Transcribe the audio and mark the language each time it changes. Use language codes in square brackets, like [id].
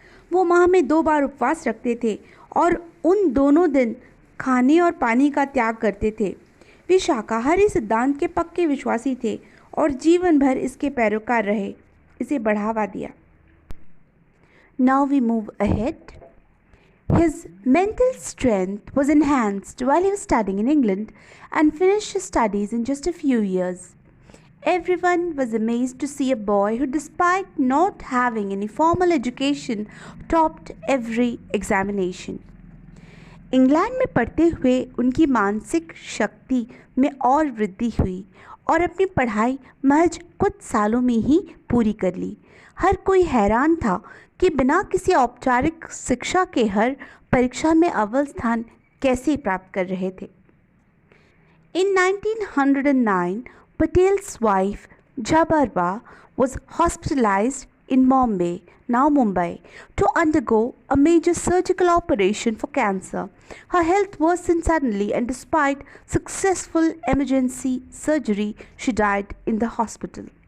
[hi] वो माह में 2 बार उपवास रखते थे और उन दोनों दिन खाने और पानी का त्याग करते थे। वे शाकाहारी सिद्धांत के पक्के विश्वासी थे और जीवन भर इसके पैरोकार रहे, इसे बढ़ावा दिया। [en] Now we move ahead. His mental strength was enhanced while he was studying in England and finished his studies in just a few years. Everyone was amazed to see a boy who, despite not having any formal education, topped every examination. [hi] England में पढ़ते हुए उनकी मानसिक शक्ति में और वृद्धि हुई और अपनी पढ़ाई महज कुछ सालों में ही पूरी कर ली। हर कोई हैरान था कि बिना किसी औपचारिक शिक्षा के हर परीक्षा में अव्वल स्थान कैसे प्राप्त कर रहे थे। [en] In 1909, Patel's wife Jhabarba was hospitalized in Bombay, now Mumbai, to undergo a major surgical operation for cancer. Her health worsened suddenly, and despite successful emergency surgery, she died in the hospital.